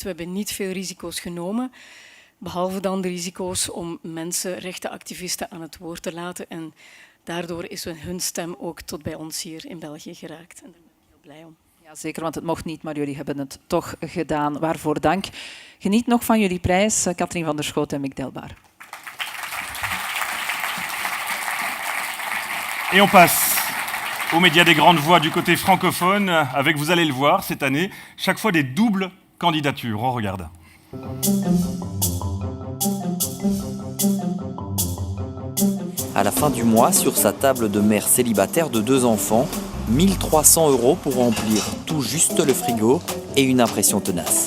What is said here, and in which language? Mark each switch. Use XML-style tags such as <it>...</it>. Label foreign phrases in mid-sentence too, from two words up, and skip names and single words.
<nl>We hebben niet veel risico's genomen, behalve dan de risico's om mensen, rechtenactivisten aan het woord te laten. En daardoor is hun stem ook tot bij ons hier in België geraakt. En daar ben ik heel blij om. Ja, zeker, want het mocht niet, maar jullie hebben het toch gedaan. Waarvoor dank. Geniet nog van jullie prijs, Katrien van der Schoot en Mick Delbar.</nl> <fr>Et on passe aux médias des grandes voix du côté francophone, avec, vous allez le voir, cette année, chaque fois des doubles candidatures. On regarde. À la fin du mois, sur sa table de mère célibataire de 2 enfants, 1 300 € pour remplir tout juste le frigo et une impression tenace.</fr>